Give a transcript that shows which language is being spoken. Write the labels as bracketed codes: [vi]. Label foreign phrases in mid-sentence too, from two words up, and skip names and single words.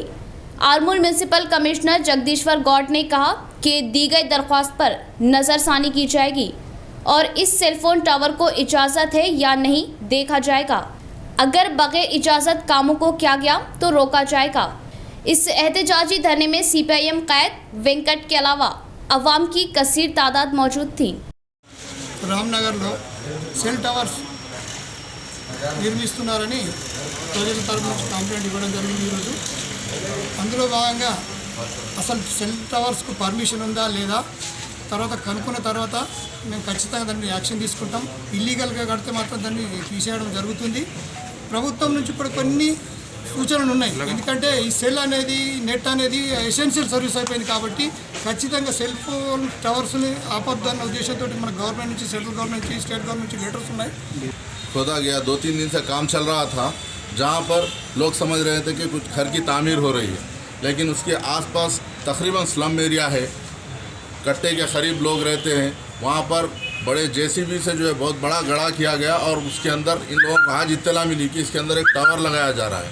[ur] آرمور میونسپل کمشنر جگدیشور گوڑ نے کہا کہ دی گئی درخواست پر نظرثانی کی جائے گی اور اس سیل فون ٹاور کو اجازت ہے یا نہیں دیکھا جائے گا. اگر بغیر اجازت کاموں کو کیا گیا تو روکا جائے گا. اس احتجاجی دھرنے میں CPIM قائد وینکٹ کے علاوہ عوام کی کثیر تعداد موجود تھی. [te] రామ్నగర్లో [en] cell towers [te] నిర్మిస్తున్నారని ప్రజల తరపు నుంచి కంప్లైంట్ ఇవ్వడం జరిగింది ఈరోజు. అందులో భాగంగా అసలు [en] cell towers [te] పర్మిషన్ ఉందా లేదా తర్వాత కనుక్కున్న తర్వాత మేము ఖచ్చితంగా దాన్ని యాక్షన్ తీసుకుంటాం. ఇల్లీగల్గా కడితే మాత్రం దాన్ని తీసేయడం జరుగుతుంది. ప్రభుత్వం నుంచి కూడా కొన్ని సూచనలు ఉన్నాయి. ఎందుకంటే ఈ సెల్ అనేది నెట్ అనేది [en] essential service [te] అయిపోయింది కాబట్టి ఖచ్చితంగా [en] cell phone towers [te] ఆపొద్దన్న ఉద్దేశంతో మన గవర్నమెంట్ నుంచి, [en] central government [te] నుంచి, [en] state government నుంచి लेटर्स ఉన్నాయి. [ur] کھودا گیا 2-3 دن سے کام چل رہا تھا جہاں پر لوگ سمجھ رہے تھے کہ کچھ گھر کی تعمیر ہو رہی ہے، لیکن اس کے آس پاس تقریباً سلم ایریا ہے، کٹے کے قریب لوگ رہتے ہیں. وہاں پر بڑے جے سی بی سے جو ہے بہت بڑا گڑھا کیا گیا اور اس کے اندر ان لوگوں کو آج اطلاع ملی کہ اس کے اندر ایک ٹاور لگایا جا رہا ہے.